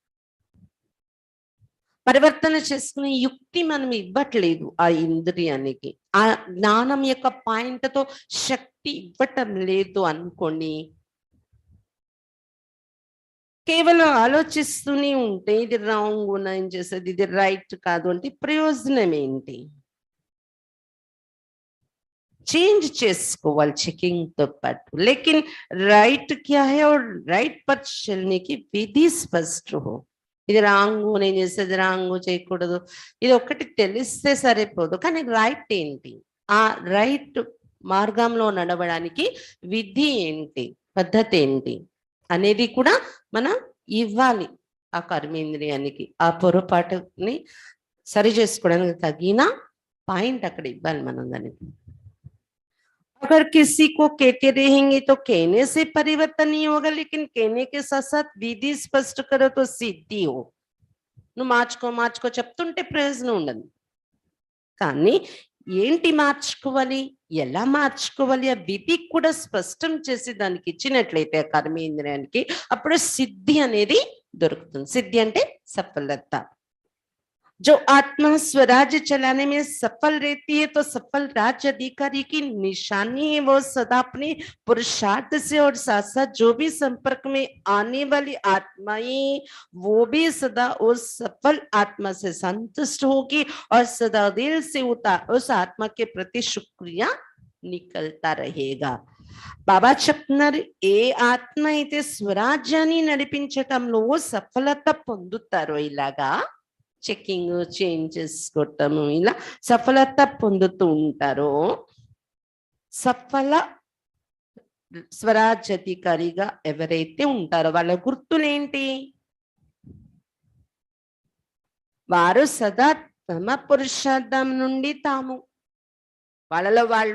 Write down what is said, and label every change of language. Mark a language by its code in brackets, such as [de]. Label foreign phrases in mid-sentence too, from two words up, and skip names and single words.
[te] పరివర్తన చేసుకునే యుక్తి మనం ఇవ్వట్లేదు ఆ ఇంద్రియానికి, ఆ జ్ఞానం యొక్క పాయింట్తో శక్తి ఇవ్వటం లేదు అనుకోండి. కేవలం ఆలోచిస్తూనే ఉంటే ఇది రాంగ్ నేను చేసేది, ఇది రైట్ కాదు అంటే ప్రయోజనం ఏంటి? चेंज చేసుకోవాలి చెకింగ్ తో పాటు. [hi] लेकिन राइट क्या है और राइट पर चलने की विधि स्पष्ट हो. [te] ఇది రాంగ్ నేను చేసేది రాంగ్ చేయకూడదు, ఇది ఒక్కటి తెలిస్తే సరిపోదు, కానీ రైట్ ఏంటి, ఆ రైట్ మార్గంలో నడవడానికి విధి ఏంటి, పద్ధతి ఏంటి అనేది కూడా మనం ఇవ్వాలి ఆ కర్మేంద్రియానికి. ఆ పొరపాటుని సరి చేసుకోవడానికి తగిన పాయింట్ అక్కడ ఇవ్వాలి మనం దానికి. [hi] अगर किसी को कहते रहेंगे तो कहने से परिवर्तन नहीं होगा, लेकिन कहने के साथ साथ विधि स्पष्ट करो तो सिद्धि हो. [te] నువ్వు మార్చుకో చెప్తుంటే ప్రయోజనం ఉండదు, కానీ ఏంటి మార్చుకోవాలి, ఎలా మార్చుకోవాలి ఆ విధి కూడా స్పష్టం చేసి దానికి ఇచ్చినట్లయితే ఆ కర్మేంద్రియానికి అప్పుడు సిద్ధి అనేది దొరుకుతుంది. సిద్ధి అంటే సఫలత. [hi] जो आत्मा स्वराज्य चलाने में सफल रहती है तो सफल राज्य अधिकारी की निशानी है, वो सदा अपने पुरुषार्थ से और साथ साथ जो भी संपर्क में आने वाली आत्माएं वो भी सदा उस सफल आत्मा से संतुष्ट होगी और सदा दिल से उस आत्मा के प्रति शुक्रिया निकलता रहेगा. [te] బాబా చెప్తున్నారు ఏ ఆత్మ అయితే స్వరాజ్యాన్ని నడిపించటంలో సఫలత పొందుతారో, ఇలాగా [en] checking change [te] చేసుకోవటము ఇలా సఫలత పొందుతూ ఉంటారో, సఫల స్వరాజ్యాధికారిగా ఎవరైతే ఉంటారో వాళ్ళ గుర్తులేంటి, వారు సదా తమ పురుషార్థం నుండి తాము వాళ్ళలో వాళ్ళు.